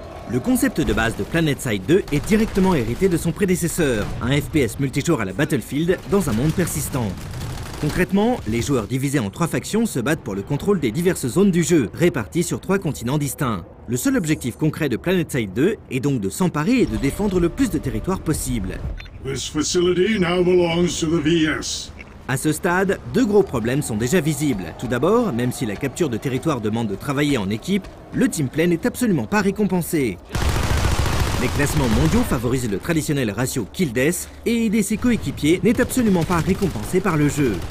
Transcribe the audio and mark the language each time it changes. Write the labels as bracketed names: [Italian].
[French] Le concept de base de PlanetSide 2 est directement hérité de son prédécesseur, un FPS multijoueur à la Battlefield dans un monde persistant. Concrètement, les joueurs divisés en 3 factions se battent pour le contrôle des diverses zones du jeu, réparties sur 3 continents distincts. Le seul objectif concret de PlanetSide 2 est donc de s'emparer et de défendre le plus de territoire possible. [English] This facility now belongs to the VS. [French] À ce stade, 2 gros problèmes sont déjà visibles. Tout d'abord, même si la capture de territoire demande de travailler en équipe, le teamplay n'est absolument pas récompensé. Les classements mondiaux favorisent le traditionnel ratio kill-death et aider ses coéquipiers n'est absolument pas récompensé par le jeu.